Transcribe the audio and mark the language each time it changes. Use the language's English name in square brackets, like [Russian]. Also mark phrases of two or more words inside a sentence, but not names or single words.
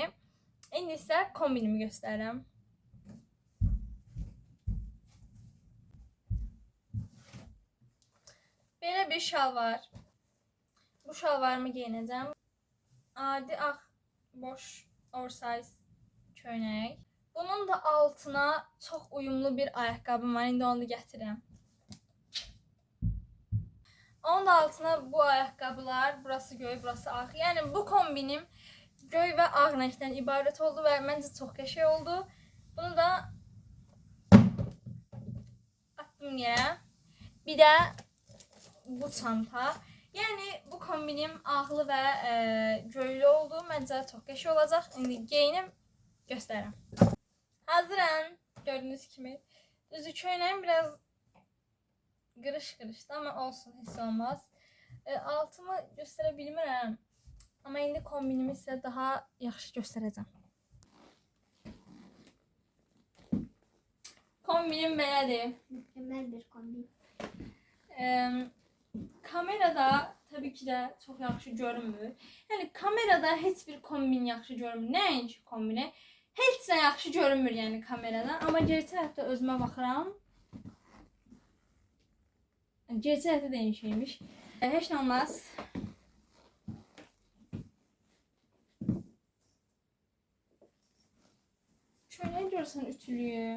[Azerbaijani] İndi isə kombinimi göstərirəm. Belə bir şalvar. Bu şalvarımı geyinəcəm. Adi ağ, boş, oversize köynək. [Turkish] Bunun da altına çok uyumlu bir ayakkabım var. [Azerbaijani] İndi onu gətirirəm. Onun da altına bu ayakkabılar, burası göy, burası ağ. [Turkish] Yani bu kombinim göy ve ağ renkten ibaret oldu ve bence çok qəşəng oldu. Bunu da attım yere. Bir de bu çanta. Yani bu kombinim ağlı ve göylü oldu. Bence çok [Azerbaijani] qəşəng olacaq. İndi geyinim, göstərirəm. Hazırım. Gördüğünüz kimi. Düzü köynəyim biraz qırış-qırışdı ama olsun, heç olmaz. Altımı göstərə bilmirəm. Amma indi kombinimi sizə daha yaxşı göstərəcəm. Kombinim belədir. [Turkish] Mükemmel bir kombin. [Azerbaijani] Kamerada tabii ki de çok yaxşı görünmür. Yani kamerada heç bir kombin yaxşı görünmür. Nəinki kombini? Heç nə yaxşı görünmür yəni kameradan. Amma gerçək həyatda özümə baxıram. Gerçək həyatda da eyni şeymiş. Heç nə olmaz. Köynəyi görsən ütülüyüm.